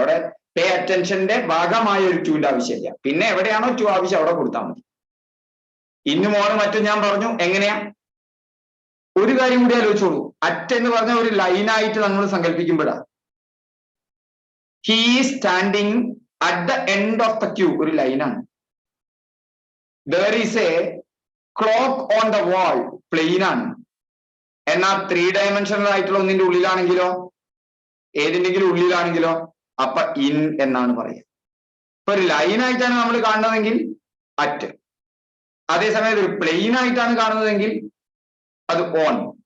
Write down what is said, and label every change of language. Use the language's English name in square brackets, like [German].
[Malayalam] അവിടെ പേ അറ്റൻഷന്റെ ഭാഗമായ ഒരു 2ന്റെ ആവശ്യമില്ല. പിന്നെ എവിടെയാണോ 2 ആവശ്യം അവിടെ കൊടുത്താൽ മതി. ഇന്നും മോണ് മറ്റും ഞാൻ പറഞ്ഞു. എങ്ങനെയാ? ഒരു കാര്യം കൂടി ആലോചിച്ചോളൂ. അറ്റ് എന്ന് പറഞ്ഞ ഒരു ലൈനായിട്ട് നമ്മൾ സങ്കല്പിക്കുമ്പോഴാ. [English] he standing at the end of the queue, [Malayalam] ഒരു ലൈനാണ്. [English] there is a clock on the wall, [Malayalam] plain ആണ്. എന്നാൽ 3 ഡയമെൻഷണൽ ആയിട്ടുള്ള ഒന്നിന്റെ ഉള്ളിലാണെങ്കിലോ, ഏതിന്റെങ്കിലും ഉള്ളിലാണെങ്കിലോ, അപ്പൊ ഇൻ എന്നാണ് പറയുക. ഇപ്പൊ ഒരു ലൈൻ ആയിട്ടാണ് നമ്മൾ കാണുന്നതെങ്കിൽ അറ്റ്, അതേസമയത്ത് ഒരു പ്ലെയിൻ ആയിട്ടാണ് കാണുന്നതെങ്കിൽ അത് ഓൺ.